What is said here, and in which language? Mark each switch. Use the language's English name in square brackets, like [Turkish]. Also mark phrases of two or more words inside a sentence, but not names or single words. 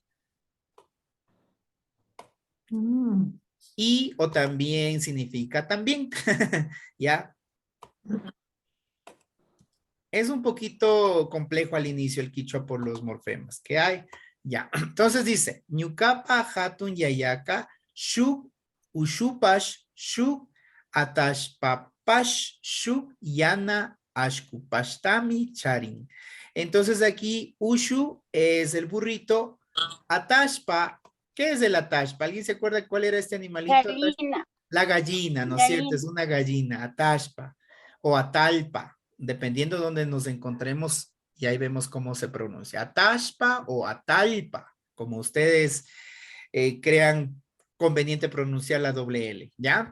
[Spanish] Y o también significa también, ¿ya? Es un poquito complejo al inicio el quichua por los morfemas que hay, ya. Entonces dice, [Quechua] ñucapa hatun yayaka, shuk, ushupash, shuk, atashpapash, shuk, yana, ashkupashtami, charin. [Spanish] Entonces aquí, ushu es el burrito, atashpa, ¿qué es el atashpa? ¿Alguien se acuerda cuál era este animalito? Gallina. La gallina, ¿no es cierto? Es una gallina, atashpa o atalpa, dependiendo de donde nos encontremos, y ahí vemos cómo se pronuncia, atashpa o atalpa, como ustedes crean conveniente pronunciar la doble L, ¿ya?